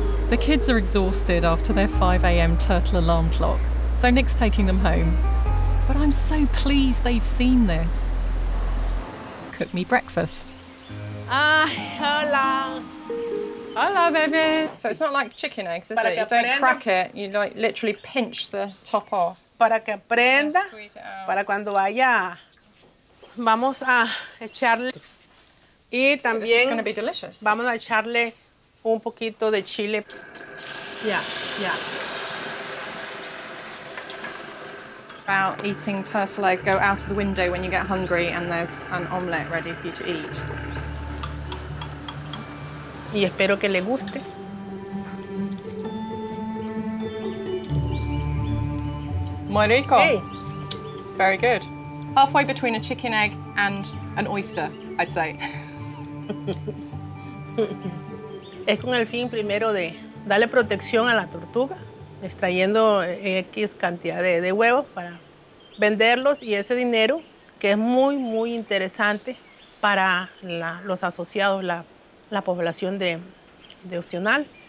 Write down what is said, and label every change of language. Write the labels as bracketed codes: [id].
[en] The kids are exhausted after their 5 a.m. turtle alarm clock, so Nick's taking them home. But I'm so pleased they've seen this. Cook me breakfast. [es] Hola. Hola, baby. [en] So it's not like chicken eggs, is it? You don't crack it, you like literally pinch the top off. [es] Para que aprenda, para cuando vaya, vamos a echarle. Y también [en] This is going to be delicious. [es] Vamos a echarle un poquito de chile. Yeah. [en] About eating turtle egg, go out of the window when you get hungry and there's an omelette ready for you to eat. [es] Y espero que le guste. Muy rico. Sí. [en] Very good. Halfway between a chicken egg and an oyster, I'd say. [es] Es con el fin primero de darle protección a la tortuga, extrayendo X cantidad de huevos para venderlos y ese dinero que es muy, muy interesante para los asociados, la población de Ostional.